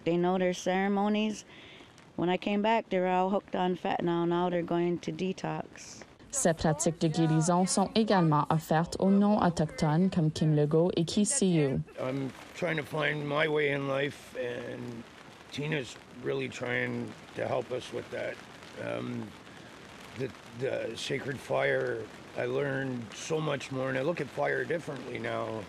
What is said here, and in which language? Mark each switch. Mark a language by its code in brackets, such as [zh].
[en] They know their ceremonies. When I came back, they were all hooked on fentanyl. Now they're going to detox. [fr] Ces pratiques de guérison sont également offertes aux non-autochtones comme Kim Legault et Keith Seyu. [en] I'm trying to find my way in life, and Tina's really trying to help us with that. The sacred fire, I learned so much more, and I look at fire differently now.